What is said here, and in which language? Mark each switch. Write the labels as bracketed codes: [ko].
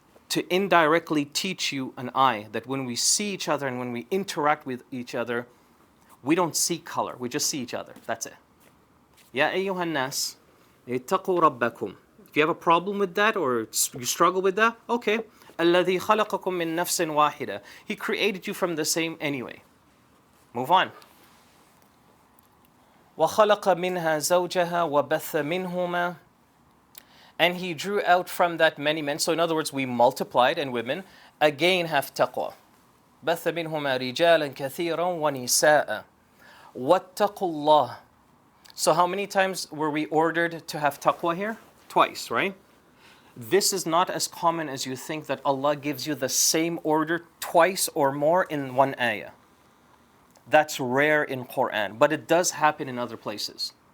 [en] To indirectly teach you and I that when we see each other and when we interact with each other, we don't see color, we just see each other. That's it. [ar] Ya ayyuhan nas, ittaqu rabbakum. [en] If you have a problem with that or you struggle with that, okay. [ar] الذي خلقكم من نفس واحدة. [en] He created you from the same anyway. Move on. [ar] وخلق منها زوجها وبث منهما. [en] And he drew out from that many men. So in other words, we multiplied, and women again have taqwa. [ar] بث منهما رجالا كثيرا ونساء. واتقوا الله. [en] So how many times were we ordered to have taqwa here? Twice, right? This is not as common as you think, that Allah gives you the same order twice or more in one ayah. That's rare in Quran, but it does happen in other places.